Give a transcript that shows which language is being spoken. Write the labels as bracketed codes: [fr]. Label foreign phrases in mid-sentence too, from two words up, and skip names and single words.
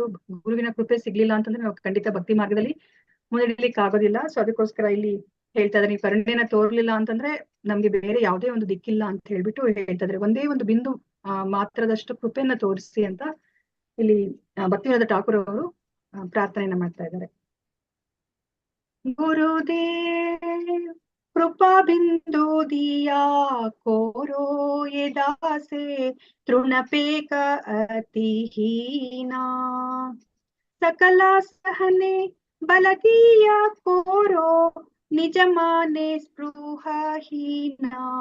[kn] ಗುರುವಿನ ಕೃಪೆ ಸಿಗ್ಲಿಲ್ಲ ಅಂತಂದ್ರೆ ನಾವು ಖಂಡಿತ ಭಕ್ತಿ ಮಾರ್ಗದಲ್ಲಿ ಮುನ್ನಡೆಯಲಿಕ್ಕೆ ಆಗೋದಿಲ್ಲ. ಸೊ ಅದಕ್ಕೋಸ್ಕರ ಇಲ್ಲಿ ಹೇಳ್ತಾ ಇದ್ದಾರೆ, ಕರುಣೆನ ತೋರ್ಲಿಲ್ಲ ಅಂತಂದ್ರೆ ನಮ್ಗೆ ಬೇರೆ ಯಾವುದೇ ಒಂದು ದಿಕ್ಕಿಲ್ಲ ಅಂತ ಹೇಳ್ಬಿಟ್ಟು ಹೇಳ್ತಾ ಇದ್ದಾರೆ. ಒಂದೇ ಒಂದು ಬಿಂದು ಮಾತ್ರದಷ್ಟು ಕೃಪೆಯನ್ನ ತೋರಿಸಿ ಅಂತ ಇಲ್ಲಿ ಭಕ್ತಿವಿನೋದ ಠಾಕೂರ್ ಅವರು ಪ್ರಾರ್ಥನೆಯನ್ನ ಮಾಡ್ತಾ ಇದ್ದಾರೆ. [bn] গুরুদেব কৃপা বিন্দু দিয়া করো এ দাসে তৃণাপেক্ষা অতিহীনা সকল সহনে বল দিয়া করো নিজ মানে স্পৃহাহীনা